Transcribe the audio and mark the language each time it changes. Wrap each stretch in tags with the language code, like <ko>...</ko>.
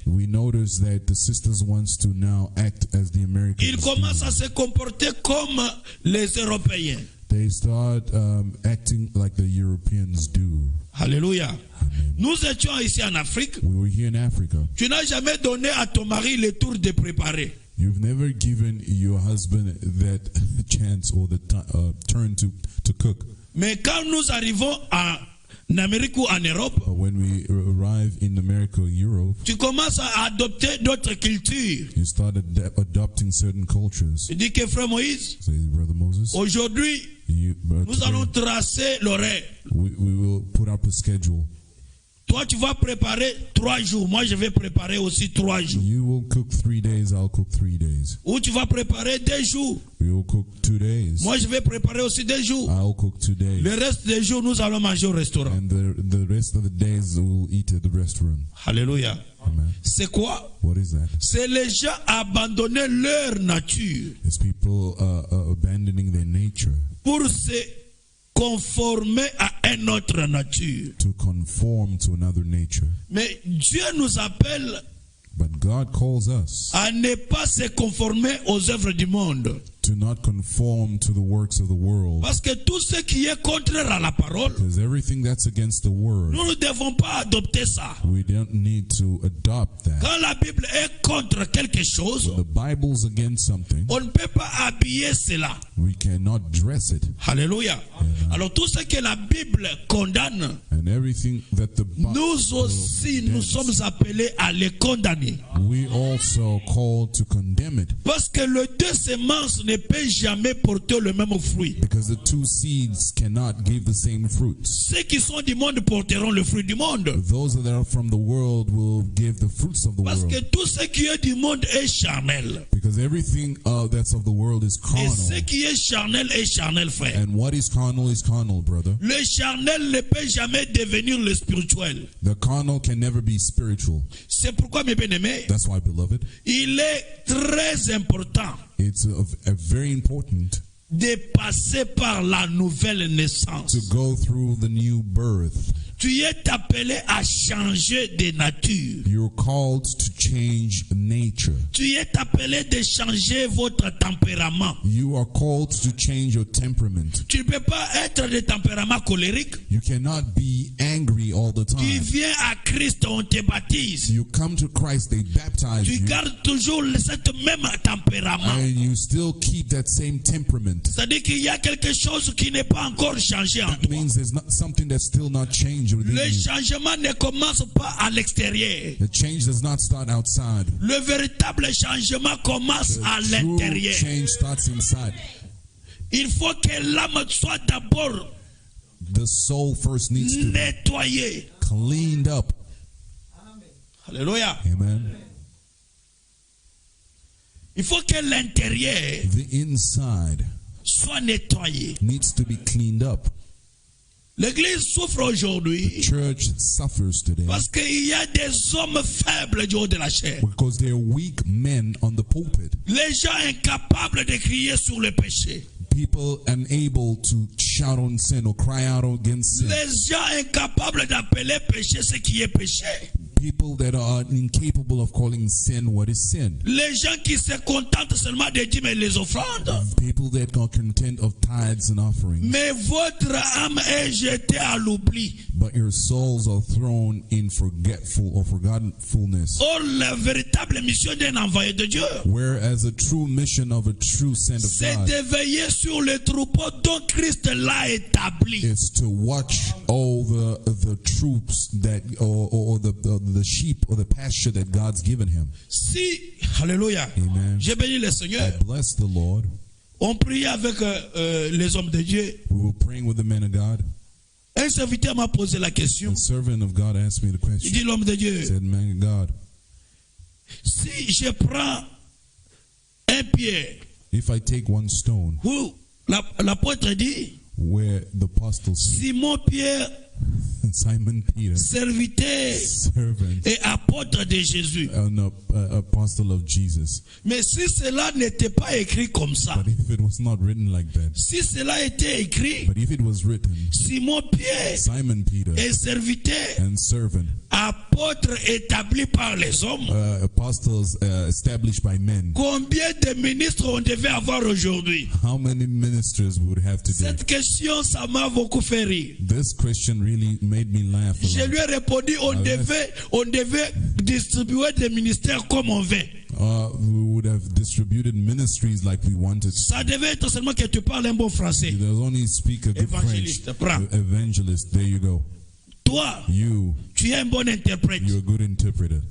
<en>we notice that the sisters wants to now act as the Americans</en> <fr>Ils commencent à se comporter comme les Européens.</fr> <en>They start acting like the Europeans do.</en> <fr>Alléluia. Nous étions ici en Afrique.</fr> <en>We were here in Africa.</en> <fr>Tu n'as jamais donné à ton mari le tour de préparer.</fr> <en>You've never given your husband that chance or the turn to cook.</en> <fr>Mais quand nous arrivons en Amérique ou en Europe,</fr> <en>When we arrive in America or Europe,</en> <fr>tu commences à adopter d'autres cultures.</fr> <en>you start adopting certain cultures.</en> <fr>Tu dis que frère Moïse,</fr> <en>Say, Brother Moses,</en> <fr>aujourd'hui, nous allons tracer l'horaire.</fr> <en>we will put up a schedule.</en> <fr>Toi, tu vas préparer 3 jours. Moi, je vais préparer aussi 3 jours.</fr> <en>You will cook 3 days, I'll cook 3 days.</en> <fr>Ou tu vas préparer 2 jours.</fr> <en>We will cook 2 days.</en> <fr>Moi, je vais préparer aussi 2 jours.</fr> <en>I'll cook 2 days.</en> <fr>Le reste des jours, nous allons manger au restaurant.</fr> <en>And the rest of the days we'll eat at the restaurant.</en> <fr>Alléluia.</fr> <en>Amen.</en> <fr>C'est quoi?</fr> <en>What is that?</en> <fr>C'est les gens abandonner leur nature</fr> <en>It's people abandoning their nature</en> <fr>pour se conformer à une autre nature.</fr> <en>to conform to another nature.</en> <fr>Mais Dieu nous appelle</fr> <en>But God calls us</en> <fr>à ne pas se conformer aux œuvres du monde.</fr> <en>to not conform to the works of the world.</en> <fr>Parce que tout ce qui est contraire à la parole,</fr> <en>Because everything that's against the word,</en> <fr>nous ne devons pas adopter ça.</fr> <en>we don't need to adopt that.</en> <fr>Quand la Bible est contre quelque chose,</fr> <en>When the Bible's against something,</en> <fr>on ne peut pas habiller cela.</fr> <en>we cannot dress it.</en> <fr>Alléluia. Alors tout ce que la Bible condamne,</fr> <en>And everything that the</en> <fr>nous aussi nous sommes appelés à les condamner.</fr> <en>we also called to condemn it.</en> <fr>Parce que les deux semences ne peuvent jamais porter le même fruit.</fr> <en>Because the two seeds cannot give the same fruits.</en> <fr>Ceux qui sont du monde porteront le fruit du monde.</fr> <en>Those that are from the world will give the fruits of the</en> <fr>Parce que</fr> <en>world.</en> <fr>tout ce qui est du monde est charnel.</fr> <en>Because everything that's of the world is</en> <fr>Et ce</fr> <en>carnal.</en> <fr>qui est charnel, frère.</fr> <en>And what is carnal, brother.</en> <fr>Le charnel ne peut jamais devenir le spirituel.</fr> <en>The carnal can never be spiritual.</en> <fr>C'est pourquoi, mes bien-aimés,</fr> <en>That's why, beloved,</en> <fr>il est très important</fr> <en>it's very important</en> <fr>de passer par la nouvelle naissance.</fr> <en>to go through the new birth.</en> <fr>Tu es appelé à changer de nature.</fr> <en>You're called to change nature.</en> <fr>Tu es appelé de changer votre tempérament.</fr> <en>You are called to change your temperament.</en> <fr>Tu ne peux pas être de tempérament colérique.</fr> <en>You cannot be angry all the</en> <fr>Tu</fr> <en>time.</en> <fr>viens à Christ, on te baptise.</fr> <en>You come to Christ, they baptize</en> <fr>Tu</fr> <en>you,</en> <fr>gardes toujours cette même tempérament.</fr> <en>and you still keep that same temperament.</en> <fr>C'est-à-dire qu'il y a quelque chose qui n'est pas encore changé en</fr> <en>That</en> <fr>toi.</fr> <en>means there's not something that's still not changed within</en> <fr>Le</fr> <en>you.</en> <fr>changement ne commence pas à l'extérieur.</fr> <en>The change does not start outside.</en> <fr>Le véritable changement commence à</fr> <en>True</en> <fr>l'intérieur.</fr> <en>change starts inside.</en> <fr>Il faut que l'âme soit d'abord</fr> <en>The soul first needs to be</en> <fr>nettoyée.</fr> <en>cleaned up.</en> <fr>Alléluia.</fr> <en>Amen.</en> <fr>Il faut que l'intérieur</fr> <en>The inside</en> <fr>soit nettoyé.</fr> <en>needs to be cleaned up.</en> <fr>L'église souffre aujourd'hui</fr> <en>Church suffers today</en> <fr>parce qu'il y a des hommes faibles du haut de la chair.</fr> <en>because there are weak men on the pulpit.</en> <fr>Les gens incapables de crier sur le péché.</fr> <en>People unable to shout on sin or cry out against sin.</en> <fr>Les gens incapables d'appeler péché ce qui est péché.</fr> <en>People that are incapable of calling sin what is sin.</en> <fr>Les gens qui se contentent seulement de dire mais les offrandes.</fr> <en>People that are content of tithes and offerings.</en> <fr>Mais votre âme est jetée à l'oubli.</fr> <en>But your souls are thrown in forgetful or forgetfulness.</en> <fr>Or, la véritable mission d'un envoyé de Dieu,</fr> <en>Whereas a true mission of a true sent of</en> <fr>c'est</fr> <en>God</en> <fr>de veiller sur le troupeau dont Christ l'a établi.</fr> <en>is to watch all the troops that or the sheep or the pasture that God's given him.</en> <fr>Si, alléluia,</fr> <en>Amen.</en> <fr>j'ai béni le</fr> <en>I</en> <fr>Seigneur,</fr> <en>bless the Lord.</en> <fr>on priait avec les hommes de Dieu.</fr> <en>We were praying with the men of God.</en> <fr>Un serviteur m'a posé la question.</fr> <en>The servant of God asked me the</en> <fr>Il</fr> <en>question.</en> <fr>dit, l'homme de</fr> <en>He</en> <fr>Dieu,</fr> <en>said, man of God,</en> <fr>si je prends un pierre,</fr> <en>if I take one stone</en> <fr>où l'apôtre dit,</fr> <en>where the apostle said,</en> <fr>Simon Pierre,</fr> <en>Simon Peter,</en> <fr>serviteur</fr> <en>servant</en> <fr>et apôtre de Jésus.</fr> <en>and apostle of Jesus.</en> <fr>Mais si cela n'était pas écrit comme ça,</fr> <en>But if it was not written like that,</en> <fr>si cela était écrit,</fr> <en>but if it was written,</en> <fr>Simon Pierre</fr> <en>Simon Peter</en> <fr>est serviteur,</fr> <en>and servant,</en> <fr>apôtre établi par les hommes,</fr> <en>apostles established by men,</en> <fr>combien de ministres on devait avoir aujourd'hui?</fr> <en>how many ministers would have today?</en> <fr>Cette question, ça m'a beaucoup fait rire.</fr> <en>This question really made me laugh a</en> <fr>Je</fr> <en>lot.</en> <fr>lui ai répondu, on devait distribuer des ministères comme on veut.</fr> <en>We would have distributed ministries like we wanted.</en> <fr>Ça devait être seulement que tu parles un bon français.</fr> <en>There's only speak a good</en> <fr>Évangéliste,</fr> <en>French.</en> <fr>prends.</fr> <en>Evangelist, there you go.</en> <fr>Toi,</fr> <en>You,</en> <fr>tu es un bon interprète,</fr> <en>you're a good interpreter,</en>